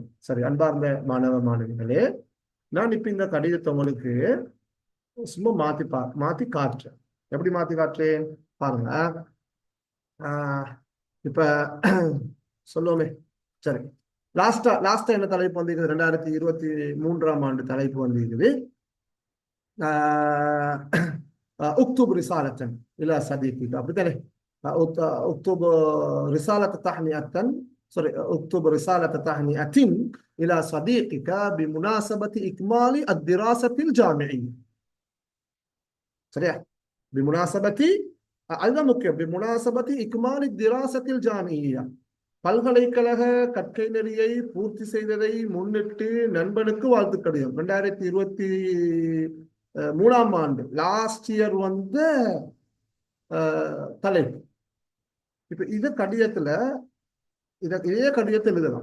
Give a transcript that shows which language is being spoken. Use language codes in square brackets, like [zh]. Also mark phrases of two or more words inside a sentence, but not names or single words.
[ta] சரி, அன்பார்ந்த மாணவ மாணவிகளே, நான் இப்ப இந்த கடிதத்தை உங்களுக்கு சும்மா மாத்தி காட்டுறேன். எப்படி மாத்தி காட்டுறேன் பாருங்க. இப்ப சொல்லுவோமே, சரி, லாஸ்டா என்ன தலைப்பு வந்திருக்குது? 2023ஆம் ஆண்டு தலைப்பு வந்திருக்குது. [ar] اكتب رسالة إلى صديقك، அப்படித்தானே? اكتب رسالة تهنئة، سوري، اكتب رسالة تهنئة إلى صديقك بمناسبة إكمال الدراسة الجامعية. [ta] சரியா? بمناسبة، அதுதான் முக்கியம். [ar] بمناسبة إكمال الدراسة الجامعية، [ta] பல்கலைக்கழக கற்கை நெறியை பூர்த்தி செய்ததை முன்னிட்டு நண்பனுக்கு வாழ்த்து கடிதம். 2023ஆம் ஆண்டு [en] last year [ta] வந்து தலைப்பு. இப்ப இதே கடிதத்தை எழுதலாம்.